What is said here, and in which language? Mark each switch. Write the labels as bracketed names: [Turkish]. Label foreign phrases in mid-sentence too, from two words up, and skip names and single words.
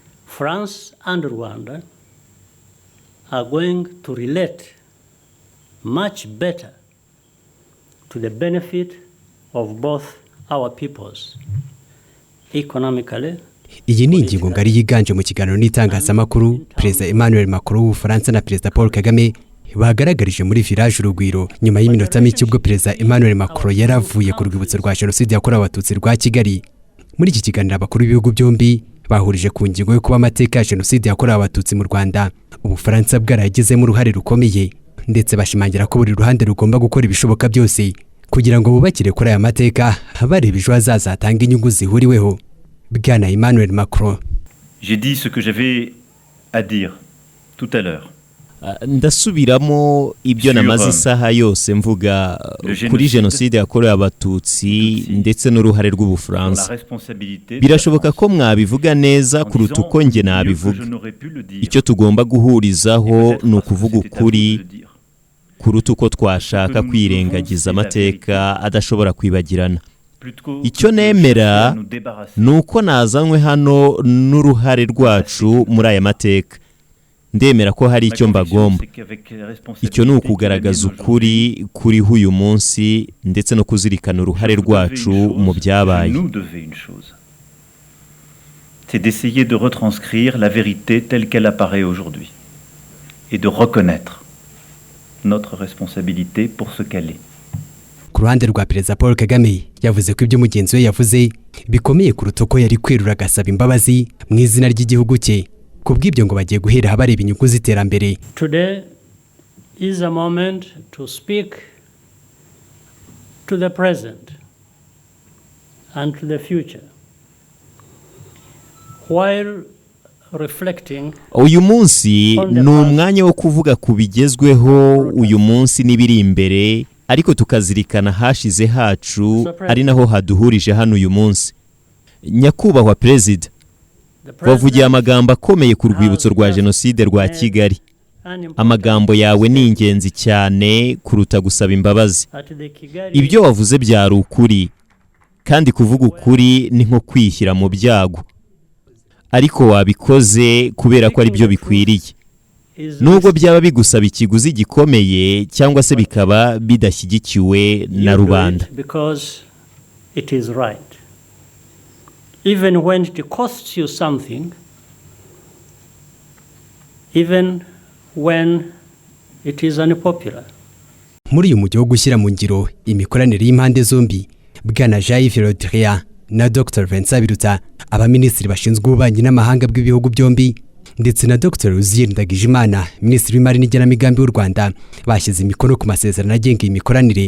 [English] France and Rwanda are going to relate much better to the benefit of both our peoples economically. [Kinyarwanda] Iyi ni ingingo ngari yiganje mu kiganiro n'itangazamakuru Perezida Emmanuel Macron w'Ubufaransa na Perezida Paul Kagame bagaragarije muri village Urugwiro nyuma y'iminota mike ubwo Perezida Emmanuel Macron yaravuye ku rwibutso rwa Jenoside yakorewe Abatutsi rwa Kigali. Muri iki kiganiro abakuru b'ibihugu byombi bahurije ku ngingo yo kuba amateka ya Jenoside yakorewe Abatutsi mu Rwanda Ubufaransa bwaragizemo uruhare rukomeye, ndetse bashimangira ko buri ruhande rugomba gukora ibishoboka byose kugira ngo bubakire kuri aya mateka bareba ejo hazaza hatanga inyungu zihuriweho. Bwana Emmanuel Macron: [French] J'ai dit ce que j'avais à dire tout à l'heure. [Kinyarwanda] Ndasubiramo ibyo namaze isaha yose mvuga kuri Jenoside yakorewe Abatutsi ndetse n'uruhare rw'Ubufaransa. Birashoboka ko mwabivuga neza kuruta uko nge nabivuga. Icyo tugomba guhurizaho ni ukuvuga ukuri kuruta uko twashaka kwirengagiza amateka adashobora kwibagirana. Icyo nemera ni uko nazanywe hano n'uruhare rwacu muri aya mateka. Ndemera ko hari icyo mbagomba. Icyo ni ukugaragaza ukuri kuri uyu munsi ndetse no kuzirikana uruhare rwacu mu byabaye. [French] C'est d'essayer de retranscrire la vérité telle qu'elle apparaît aujourd'hui et de reconnaître notre responsabilité pour ce qu'elle est. [Kinyarwanda] Ku ruhande rwa Perezida Paul Kagame yavuze ko ibyo mugenzi we yavuze bikomeye kuruta uko yari kwerura agasaba imbabazi mu izina ry'igihugu cye. Kubw'ibyo ngo bagiye guhera bareba inyungu z'iterambere. [English] Today is a moment to speak to the present and to the future while reflecting. [Kinyarwanda] Uyu munsi ni umwanya wo kuvuga ku bigezweho uyu munsi n'ibiri imbere, ariko tukazirikana hashize hacu ari naho haduhurije hano uyu munsi. Nyakubahwa Perezida, wavugiye amagambo akomeye ku rwibutso rwa Jenoside rwa Kigali. Amagambo yawe ni ingenzi cyane kuruta gusaba imbabazi. Ibyo wavuze byari ukuri, kandi kuvuga ukuri ni nko kwishyira mu byago, ariko wabikoze kubera ko ari byo bikwiriye. Nubwo byaba bigusaba ikiguzi gikomeye cyangwa se bikaba bidashyigikiwe na rubanda. [English] Even when it costs you something, even when it is unpopular. [Kinyarwanda] Muri uyu mujyi wo gushyira mu ngiro imikoranire y'impande zombi, Bwana Jean-Yves na Dr. Vincent Biruta, abaminisitiri bashinzwe ububanyi n'amahanga bw'ibihugu byombi, ndetse na Dr. Ndagijimana, Minisitiri w'Imari n'Igenamigambi w'u Rwanda, bashyize imikono ku masezerano agenga imikoranire.